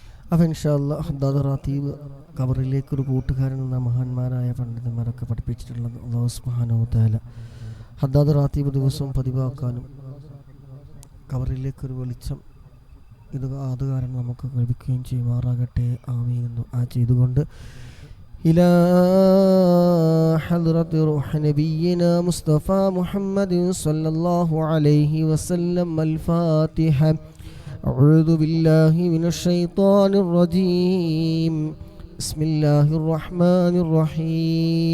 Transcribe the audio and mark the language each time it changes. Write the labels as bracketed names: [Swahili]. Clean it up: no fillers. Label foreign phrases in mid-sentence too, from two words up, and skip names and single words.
[Malayalam] അപ്പം [Arabic] إن شاء الله [Malayalam] ഹദ്ദാദ് റാത്തീബ് ഖബറിലേക്കൊരു കൂട്ടുകാരൻ എന്ന മഹാന്മാരായ പണ്ഡിതന്മാരൊക്കെ പഠിപ്പിച്ചിട്ടുള്ള അല്ലാഹു [Arabic] سبحانه وتعالى [Malayalam] ഹദ്ദാദ് റാത്തീബ് ദിവസവും പതിവാക്കാനും ഖബറിലേക്കൊരു വെളിച്ചം അത് കാരണം നമുക്ക് ലഭിക്കുകയും ചെയ്യുമാറാകട്ടെ. ആമീൻ എന്ന് ചെയ്തുകൊണ്ട് [Arabic] إلى حضرة روح نبينا مصطفى محمد صلى الله عليه وسلم الفاتحة. أعوذ بالله من الشيطان الرجيم. بسم الله الرحمن الرحيم.